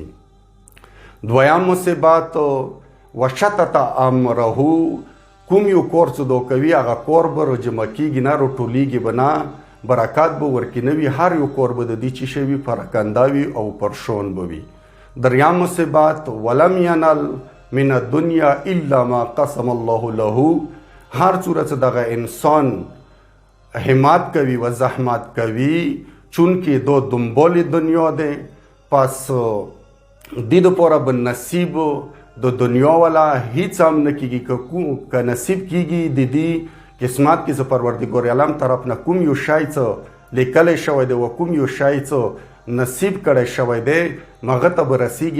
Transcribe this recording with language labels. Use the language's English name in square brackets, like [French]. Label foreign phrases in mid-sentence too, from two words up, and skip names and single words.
[Pashto] دویم مصیبت [Arabic] وشتت امره. [Pashto] کوم یو کار چې دا کوي هغه کار به راجمع کیږي نه، راټولیږي به نه، برکات به ورکې نه وي. هر یو کار به د دې څه شی وي، پراکنده وي او پرشون به وي. دریم مصیبت [Arabic] ولم ینل من الدنیا الا ما قسم الله له. [Pashto] هر څومره چې دغه انسان همت کوي و زحمت کوي، چونکې دو دنبال دنیا دی، پس دې دپاره به نصیب د دنیا والا هیڅ هم نه کیږي. که نصیب کیږي د دې قسمت کې چې پروردګار عالم طرف نه کوم یو شی څه لیکلی شوی دی و کوم یو شی څه نصیب کړی شوی دی، هغه ته به رسیږي.